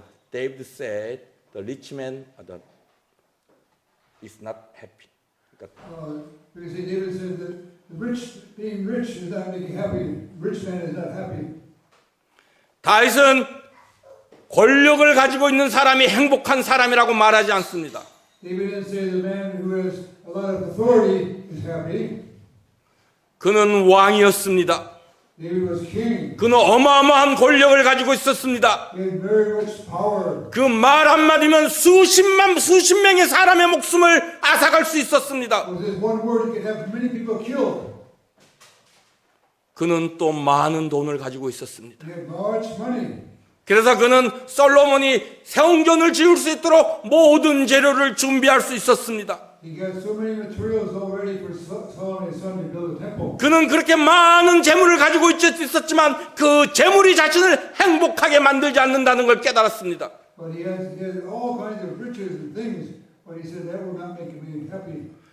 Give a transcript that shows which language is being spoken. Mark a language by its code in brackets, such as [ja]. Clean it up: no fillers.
[en] David said the rich man is not happy. David said that the being rich is not making happy. Rich man is not happy. [ko] 다윗은 권력을 가지고 있는 사람이 행복한 사람이라고 말하지 않습니다. [en] David didn't say the man who has a lot of authority is happy. [ko] 그는 왕이었습니다. [en] David was king. [ko] 그는 어마어마한 권력을 가지고 있었습니다. [en] He had very much power. [ko] 그 말 한마디면 수십 명의 사람의 목숨을 앗아갈 수 있었습니다. [en] With his one word, he could have many people killed. [ko] 그는 또 많은 돈을 가지고 있었습니다. [en] He had much money. [ko] 그래서 그는 솔로몬이 성전을 지을 수 있도록 모든 재료를 준비할 수 있었습니다. [en] He got so many materials already for Solomon's son to build a temple. [ko] 그는 그렇게 많은 재물을 가지고 있었지만 그 재물이 자신을 행복하게 만들지 않는다는 걸 깨달았습니다. [en] But he had all kinds of riches and things, but he said that will not make him happy.